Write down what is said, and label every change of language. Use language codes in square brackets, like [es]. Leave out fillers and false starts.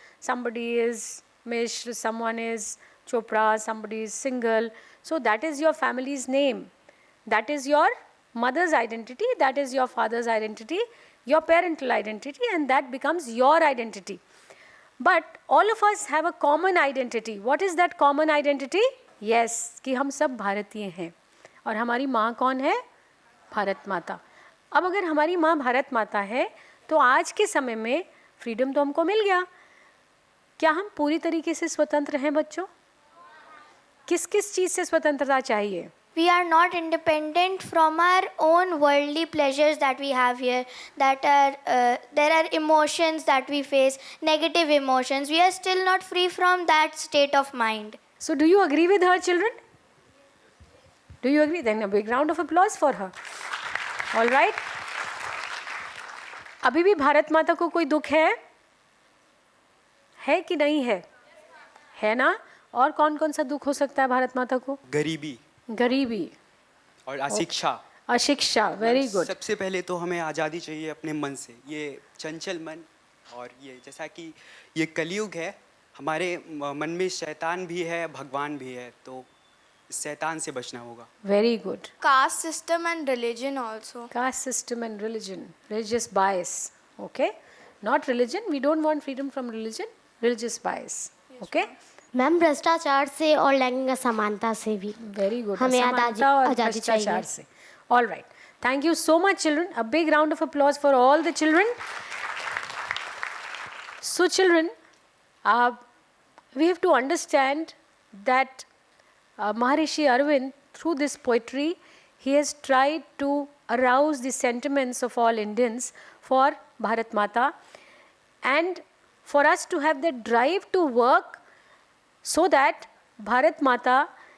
[en] Somebody is Mishra, someone is Chopra, somebody is Singhal. So, that is your family's name. That is your mother's identity, that is your father's identity, your parental identity, and that becomes your identity. But all of us have a common identity. What is that common identity? [hi] Yes, कि हम सब भारतीय हैं और हमारी माँ कौन है? भारत माता. अब अगर हमारी माँ भारत माता है तो आज के समय में फ्रीडम तो हमको मिल गया, क्या हम पूरी तरीके से स्वतंत्र हैं बच्चों? किस किस चीज़ से स्वतंत्रता चाहिए? [en] We are not independent from our own worldly pleasures that we have here. There are emotions that we face, negative emotions. We are still not free from that state of mind. So do you agree with her, children? Do you agree? Then a big round of applause for her. All right. [hi] अभी भी भारत माता को कोई दुख है कि नहीं है? है ना? और कौन कौन सा दुख हो सकता है भारत माता को? गरीबी और अशिक्षा। अशिक्षा, वेरी गुड। सबसे पहले तो हमें आज़ादी चाहिए अपने मन से, ये चंचल मन, और ये जैसा कि ये कलयुग है, हमारे मन में शैतान भी है, भगवान भी है, तो इस शैतान से बचना होगा। [en] Very good. Caste system and religion also. Caste system and religion, religious bias, okay? Not religion, we don't want freedom from religion, religious bias, okay? [hi] Ma'am भ्रष्टाचार से और लैंगिक असमानता से भी [en] Very good. [hi] हमें समानता और आज़ादी चाहिए। भ्रष्टाचार से। [en] All right, thank you so much children, a big round of applause for all the children. So children, we have to understand that Maharishi Arvind, through this poetry, he has tried to arouse the sentiments of all Indians for Bharat Mata, and for us to have the drive to work so that Bharat Mata,